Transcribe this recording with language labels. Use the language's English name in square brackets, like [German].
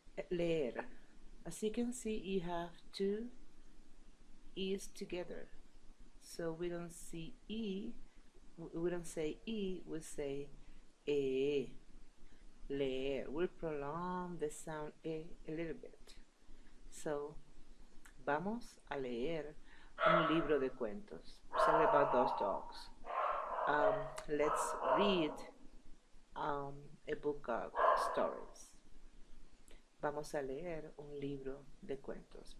[English] Leer. As you can see, you have two E's together. So we don't see E, we don't say E, we say E. Leer. We'll prolong the sound E a little bit. [Spanish] So, vamos a leer un libro de cuentos. [English] Sorry about those dogs. Let's read a book of stories. [Spanish] Vamos a leer un libro de cuentos.